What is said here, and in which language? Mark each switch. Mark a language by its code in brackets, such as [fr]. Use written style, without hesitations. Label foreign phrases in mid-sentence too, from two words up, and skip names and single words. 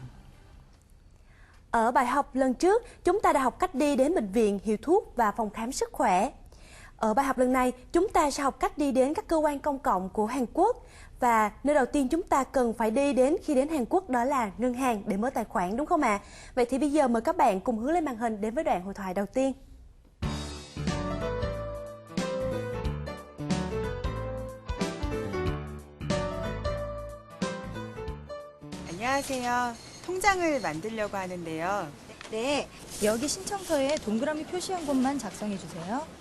[vi] Ở bài học lần trước, chúng ta đã học cách đi đến bệnh viện, hiệu thuốc và phòng khám sức khỏe. Ở bài học lần này, chúng ta sẽ học cách đi đến các cơ quan công cộng của Hàn Quốc. Và nơi đầu tiên chúng ta cần phải đi đến khi đến Hàn Quốc đó là ngân hàng để mở tài khoản, đúng không ạ? Vậy thì bây giờ mời các bạn cùng hướng lên màn hình đến với đoạn hội thoại đầu tiên. [ko] 안녕하세요. 통장을 만들려고 하는데요. 네, 여기 신청서에 동그라미 표시한 곳만 작성해 주세요.